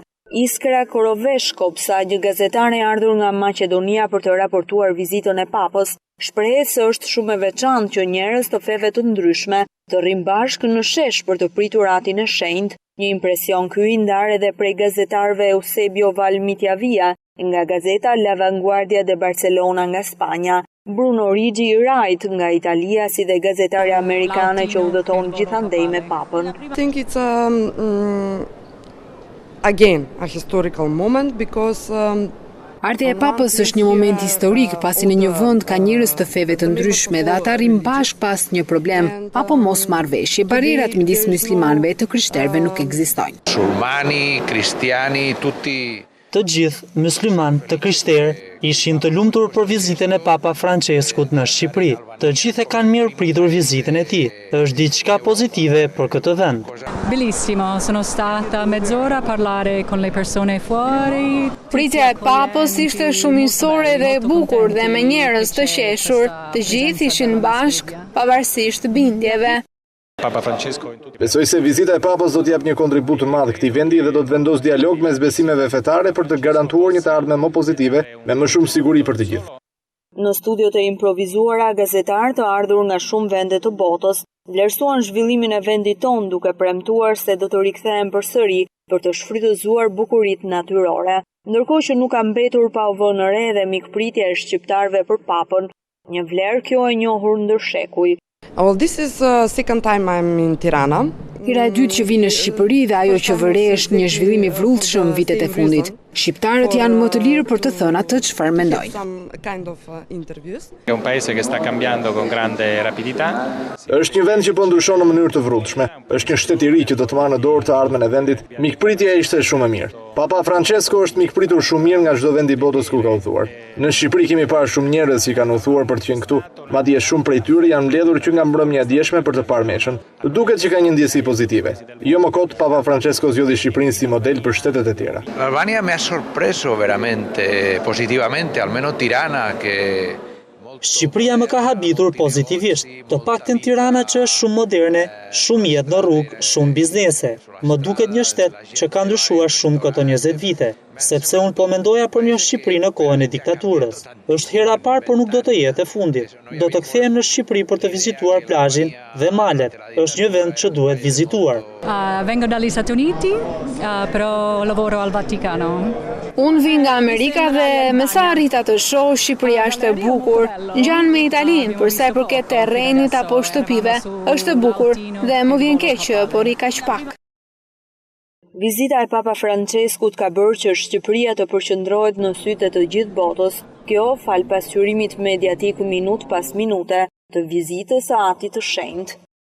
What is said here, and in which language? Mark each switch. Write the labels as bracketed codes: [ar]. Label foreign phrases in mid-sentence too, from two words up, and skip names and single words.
[sq] Iskra Koroveshkopsa, një gazetare e ardhur nga Maqedonia për të raportuar vizitën e Papës, shprehet se është shumë e veçantë që njerëz të feve të ndryshme të rrinë bashkë në shesh për të pritur atin e shenjtë, një impresion ky i ndar edhe prej gazetarëve Eusebio Valmitiavia nga gazeta La Vanguardia de Barcelona nga Spanja, Bruno Rigi Wright nga Italia si dhe gazetare amerikane që udhëton gjithandej me Papën. [en] I think it's again a historical moment because [sq] Ardha e Papës është një moment historik, pasi në një vend ka njerëz të feve të ndryshme dhe ata rrin bashkë pas një problem apo mosmarrveshje. Barierat midis muslimanëve e të krishterëve nuk ekzistojnë. [it] Musulmani, kristiani, tutti. [sq] Të gjithë musliman të krishterë ishin të lumtur për vizitën e Papa Franceskut në Shqipëri. Të gjithë e kanë mirë pritur vizitën e tij. Është diçka pozitive për këtë vend. [it] Bellissimo, sono stata mezz'ora a parlare con le persone fuori. [sq] Pritja e Papës ishte shumë miqësore dhe e bukur dhe me njerëz të qeshur. Të gjithë ishin bashkë pavarësisht bindjeve. Besoj se vizita e Papës do t'jap një kontribut të madh këtij vendi dhe do të vendos dialog mes besimeve fetare për të garantuar një të ardhme më pozitive me më shumë siguri për të gjithë. Në studiot e improvizuara, gazetarë të ardhur nga shumë vende të botës vlerësuan zhvillimin e vendit tonë duke premtuar se do të rikthehen përsëri për të shfrytëzuar bukuritë natyrore. Ndërkohë që nuk ka mbetur pa u vënë re dhe mikpritja e shqiptarëve për Papën, një vlerë kjo e njohur ndër shekuj. [en] Well, this is the second time I'm in Tirana. [sq] Hera e dytë që vi në Shqipëri dhe ajo që vëre është një zhvillim i vrullshëm vitet e fundit. Shqiptarët janë më të lirë për të thënë atë çfarë mendojnë. [it] È un paese che sta cambiando con grande rapidità. [sq] Është një vend që po ndryshon në mënyrë të vrullshme. Është një shtet i ri që do të marrë në dorë të ardhmen e vendit. Mikpritja ishte shumë e mirë. Papa Francesco është mikpritur shumë mirë nga çdo vend i botës ku ka udhëtuar. Në Shqipëri kemi parë shumë njerëz që kanë udhëtuar për të qenë këtu. Madje shumë prej tyre janë mbledhur që nga mbrëmja e dieshme për të parë meshën. Duket që ka një ndjesi pozitive. Jo më kot Papa Francesco zgjodhi Shqipërinë si model për shtetet e tjera. [it] L'Albania mi ha sorpreso veramente positivamente, almeno Tirana che [sq] Shqipëria më ka habitur pozitivisht, të paktën Tirana që është shumë moderne, shumë jetë në rrugë, shumë biznese. Më duket një shtet që ka ndryshuar shumë këto 20 vite, sepse unë po mendoja për një Shqipëri në kohën e diktaturës. Është hera e parë, por nuk do të jetë e fundit. Do të kthehem në Shqipëri për të vizituar plazhin dhe malet. Është një vend që duhet vizituar. [it] Vengo dagli Stati Uniti, però lavoro al Vaticano. [sq] Unë vi nga Amerika dhe me sa arrita të shoh, Shqipëria është e bukur. Ngjan me Italinë, për sa i përket terrenit apo shtëpive, është e bukur dhe më vjen keq që po rri kaq pak. Vizita e Papa Franceskut ka bërë që Shqipëria të përqendrohet në sytë të gjithë botës, kjo fal pasqyrimit mediatik minutë pas minute të vizitës së atit të shenjtë.